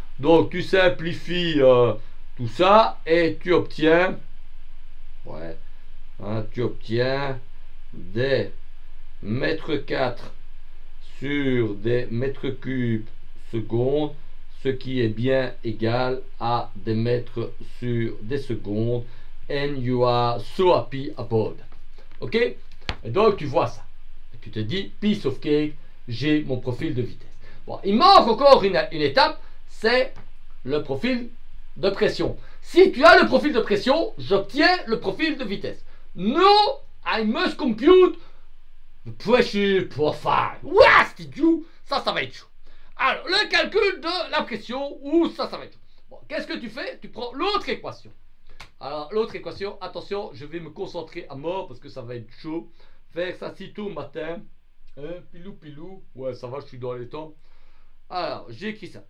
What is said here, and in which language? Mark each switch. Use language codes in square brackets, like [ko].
[fr] Donc, tu simplifies tout ça et tu obtiens, ouais, hein, tu obtiens des mètres 4 sur des mètres cubes secondes, ce qui est bien égal à des mètres sur des secondes. [en] And you are so happy about that. [fr] Ok? Et donc tu vois ça. Et tu te dis, [en] piece of cake, [fr] j'ai mon profil de vitesse. Bon, il manque encore une étape, c'est le profil de pression. Si tu as le profil de pression, j'obtiens le profil de vitesse. [en] No, I must compute the pressure profile. What did you? [fr] Ça va être chaud. Alors, le calcul de la pression, ça va être chaud. Bon, qu'est-ce que tu fais? Tu prends l'autre équation. Alors, l'autre équation, attention, je vais me concentrer à mort parce que ça va être chaud. Faire ça si tôt matin. Hein, pilou pilou. Ouais, ça va, je suis dans les temps. Alors, j'ai écrit ça.